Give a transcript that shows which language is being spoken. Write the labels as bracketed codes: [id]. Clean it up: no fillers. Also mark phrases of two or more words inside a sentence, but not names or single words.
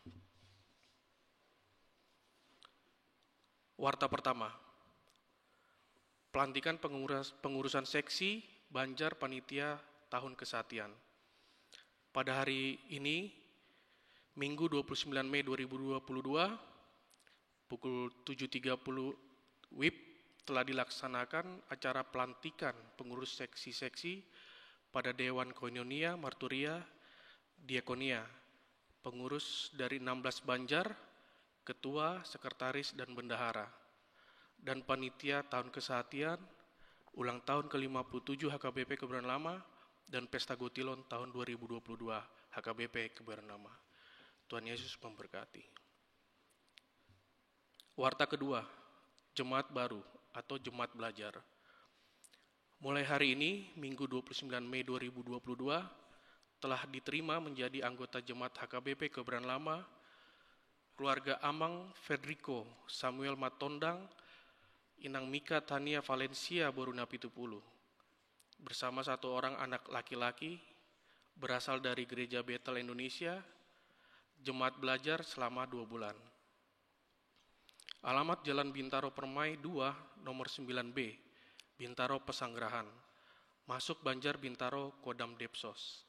[id] Warta pertama, pelantikan pengurusan seksi Banjar Panitia Tahun Kesatian. Pada hari ini, Minggu 29 Mei 2022, pukul 7.30 WIB telah dilaksanakan acara pelantikan pengurus seksi-seksi pada Dewan Koinonia, Marturia, Diakonia, pengurus dari 16 Banjar, ketua, sekretaris, dan bendahara, dan panitia tahun kesehatian, ulang tahun ke-57 HKBP Kebayoran Lama, dan pesta Gotilon tahun 2022 HKBP Kebayoran Lama. Tuhan Yesus memberkati. Warta kedua, Jemaat Baru atau Jemaat Belajar. Mulai hari ini, Minggu 29 Mei 2022, telah diterima menjadi anggota Jemaat HKBP Kebayoran Lama, keluarga Amang Federico Samuel Matondang, Inang Mika Tania Valencia Boruna Pitupulu, bersama satu orang anak laki-laki, berasal dari Gereja Betel Indonesia, Jemaat Belajar selama 2 bulan. Alamat Jalan Bintaro Permai 2, nomor 9B, Bintaro Pesanggerahan, masuk Banjar Bintaro Kodam Depsos.